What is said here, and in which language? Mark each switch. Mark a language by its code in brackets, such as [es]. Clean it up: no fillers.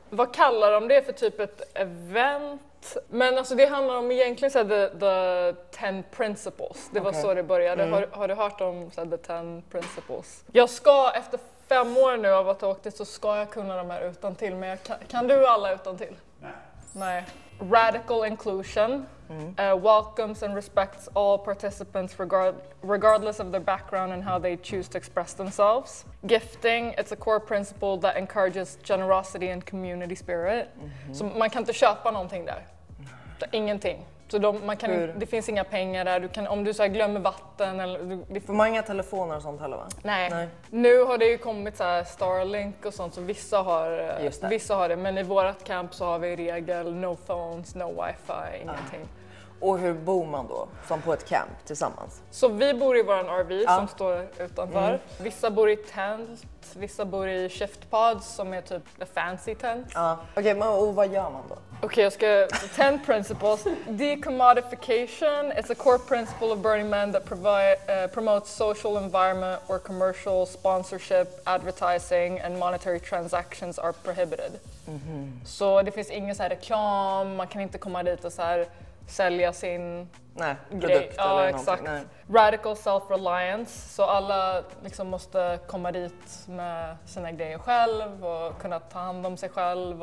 [sv] Vad kallar de det för typ ett event? Men alltså det handlar om egentligen så här, [en] the 10 principles. [sv] Det var så det började. Har du hört om så här, [en] the 10 principles? [sv] Jag ska efter 5 år nu av att ha åkt dit så ska jag kunna de här utantill. Men kan du alla utantill? Nej. [en] Radical inclusion welcomes and respects all participants regardless of their background and how they choose to express themselves. Gifting, it's a core principle that encourages generosity and community spirit. [sv] Så man kan inte köpa någonting där. Ingenting. Så det finns inga pengar där. Om du så här glömmer vatten eller... Får man inga telefoner och sånt heller, va? Nej. Nu har det ju kommit så här Starlink och sånt så vissa har det. Men i vårat camp så har vi i regel [en] no phones, no wifi, [sv] ingenting. Och hur bor man då? Som på ett camp tillsammans? Så vi bor i våran RV som står utanför. Vissa bor i tält, vissa bor i shift pods som är typ [en] the fancy tent. [sv] Okej, och vad gör man då? Okej, jag ska... 10 principles. Decommodification. [en] It's a core principle of Burning Man that promotes social environment where commercial sponsorship, advertising and monetary transactions are prohibited. [sv] Så det finns ingen så här reklam, man kan inte komma dit och så här sälja sin produkt eller exakt. någonting. Radical self-reliance, så alla liksom måste komma dit med sina grejer själv och kunna ta hand om sig själv.